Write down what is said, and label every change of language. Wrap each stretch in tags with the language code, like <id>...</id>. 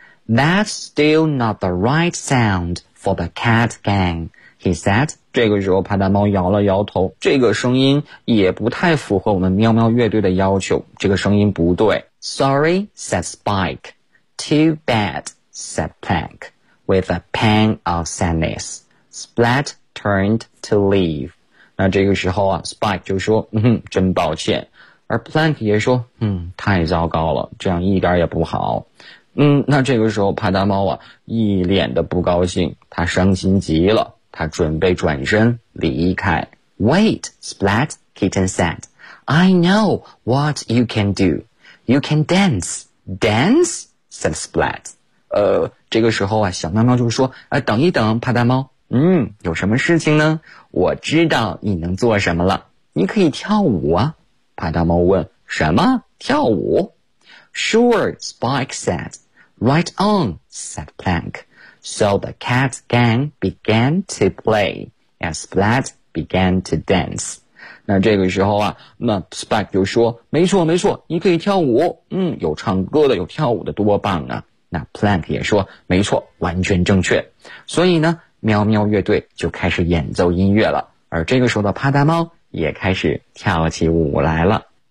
<en>That's still not the right sound for the cat gang, he said.</en> <zh>这个时候派大猫摇了摇头，这个声音也不太符合我们喵喵乐队的要求，这个声音不对。</zh> <en>Sorry, said Spike. Too bad, said Plank. With a pang of sadness, Splat turned to leave.</en> <zh>那这个时候啊 Spike 就说真抱歉，而 Plank 也说太糟糕了，这样一点也不好。那这个时候派大猫啊一脸的不高兴，他伤心极了，他准备转身离开。</zh> <en>Wait, Splat, Kitten said, I know what you can do. You can dance. Dance, said Splat.</en> <zh>这个时候啊小喵喵就说等一等派大猫，有什么事情呢？我知道你能做什么了，你可以跳舞啊。派大猫问，什么跳舞？</zh> <en>Sure, Spike said. Right on, said Plank. So the cat gang began to play and Splat began to dance.</en> <zh>那这个时候啊那 Spike 就说，没错没错，你可以跳舞，有唱歌的有跳舞的，多棒啊。那 Plank 也说，没错，完全正确。所以呢喵喵乐队就开始演奏音乐了，而这个时候的帕达猫也开始跳起舞来了。</zh>